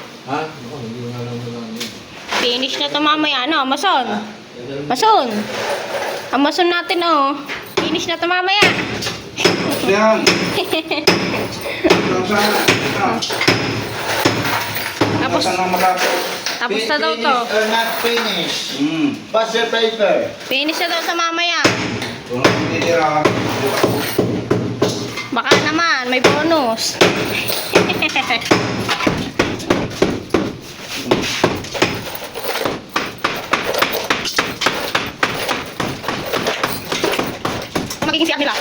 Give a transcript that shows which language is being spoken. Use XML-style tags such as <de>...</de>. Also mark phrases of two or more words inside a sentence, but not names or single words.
<tl>Finish na ito mamaya. Ano, Mason? Mason. Ang Mason natin, oh. Finish na ito mamaya. Yan. Tapos, tapos na daw to.</tl> <en>Finish or not finish? Pass your paper.</en> <tl>Finish na daw sa mamaya. Kung titira. Baka naman, may bonus. Magiging siyak nila.</tl>